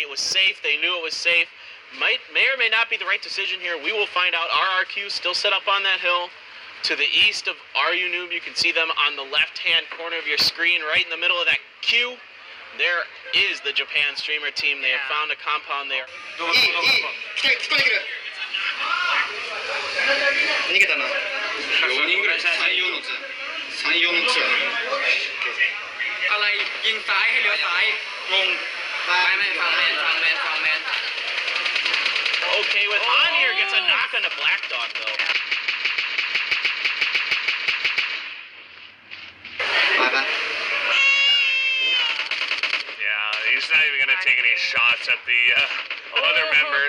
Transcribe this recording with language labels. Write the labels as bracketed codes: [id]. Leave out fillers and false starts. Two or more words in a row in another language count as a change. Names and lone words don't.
[en] It was safe. They knew it was safe. May or may not be the right decision here. We will find out. RRQ still set up on that hill. To the east of RU Noob, you can see them on the left-hand corner of your screen, right in the middle of that queue. There is the Japan streamer team. They have found a compound there. [ja] 逃げたな。4人ぐらい、3、4のツ。3、4のツ。 [th] อะไรยิงซ้ายให้เลี้ยวซ้ายงงไม่ฟังแมน [en] Okay, with Han here, gets a knock on the Black Dog, though. Bye-bye. Yeah, he's not even going to take any shots at the other members.